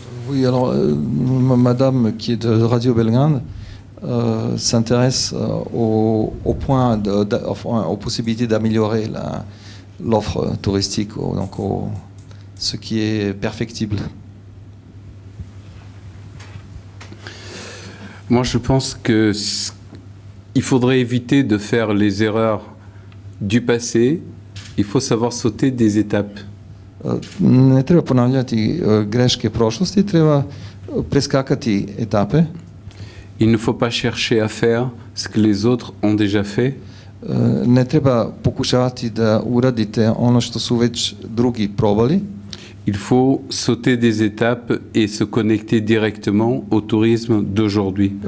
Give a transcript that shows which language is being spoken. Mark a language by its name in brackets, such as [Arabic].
[French] Oui, alors, madame qui est de Radio Belgrade s'intéresse au point, aux possibilités d'améliorer l'offre touristique, donc ce qui est perfectible. Moi, je pense qu'il faudrait éviter de faire les erreurs du passé. Il faut savoir sauter des étapes. [Serbian] Ne treba ponavljati greške prošlosti, treba preskakati etape. [French] Il ne faut pas chercher à faire ce que les autres ont déjà fait. [Serbian] Ne treba pokušavati da uradite ono što su već drugi probali. [French] Il faut sauter des étapes et se connecter directement au tourisme d'aujourd'hui.